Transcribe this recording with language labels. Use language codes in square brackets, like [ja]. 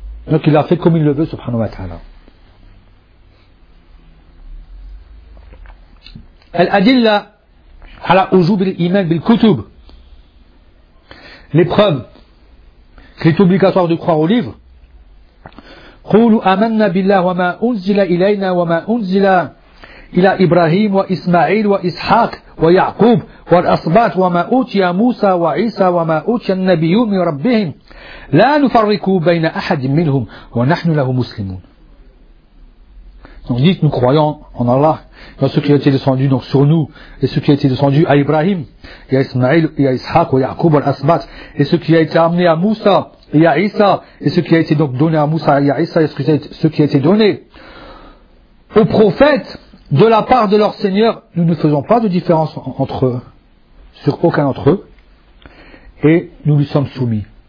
[fr] Donc il a fait comme il le veut, subhanahu wa ta'ala. [ar] الْأَدِلَّ عَلَى وُجُوبِ الْإِيمَانِ بِالْكُتُبِ. [fr] L'épreuve qu'il est obligatoire de croire au livre. [ar] قُولُ أَمَنَّ بِاللَّهِ وَمَا أُنزِلَ إِلَيْنَا وَمَا أُنزِلَ إِلَى إِبْرَاهِيمَ وَإِسْمَاعِيلَ وَإِسْحَاقَ ويعقوب والأصبات وما أوتي موسى وعيسى وما أوتي النبيون من ربهم لا نفرق بين أحد منهم ونحن له مسلمون. [fr] Donc dites, nous croyons en Allah, dans ce qui a été descendu donc sur nous, et ce qui a été descendu à Ibrahim, et à Ismaïl, et à Ishaq, et à Yaqub, et à Asbat, et ce qui a été amené à Moussa, et à Isa, et ce qui a été donc donné à Moussa, et à Isa, et ce qui a été donné aux prophètes, de la part de leur Seigneur, nous ne faisons pas de différence entre eux, sur aucun d'entre eux, et nous lui sommes soumis.